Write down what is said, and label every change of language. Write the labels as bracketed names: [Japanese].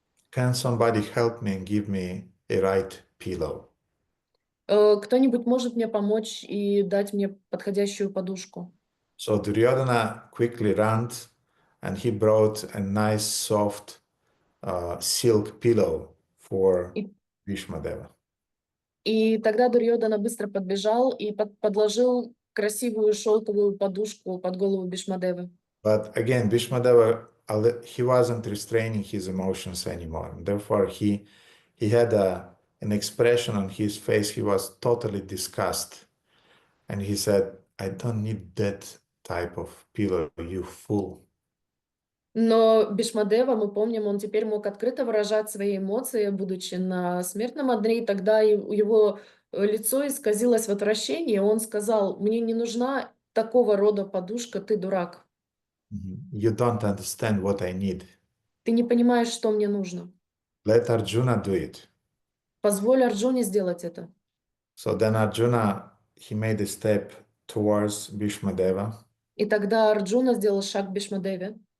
[English] Can somebody help me and give me a right pillow? [Russian] Кто-нибудь может мне помочь и дать мне подходящую подушку? [English] So Duryodhana quickly ran, and he brought a nice soft silk pillow for Bhīṣmadeva. [Russian] И тогда Дурьодана быстро подбежал и подложил красивую шелковую подушку под голову Бhīṣmadevы. [English] But again, Bhīṣmadeva, he wasn't restraining his emotions anymore. Therefore, he had an expression on his face. He was totally disgusted. And he said, I don't need that type of pillow, you fool. [Russian] Но Бhīṣmadeva, мы помним, он теперь мог открыто выражать свои эмоции, будучи на смертном одре, и тогда его лицо исказилось в отвращении, и он сказал: «Мне не нужна такого рода подушка, ты дурак». [English] You don't understand what I need. [Russian] Ты не понимаешь, что мне нужно. [English] Let Arjuna do it. [Russian] Позволь Арджуне сделать это. [English] So then Arjuna, he made a step towards Bhīṣmadeva. [Russian] И тогда Арджуна сделал шаг к Бhīṣmadevе.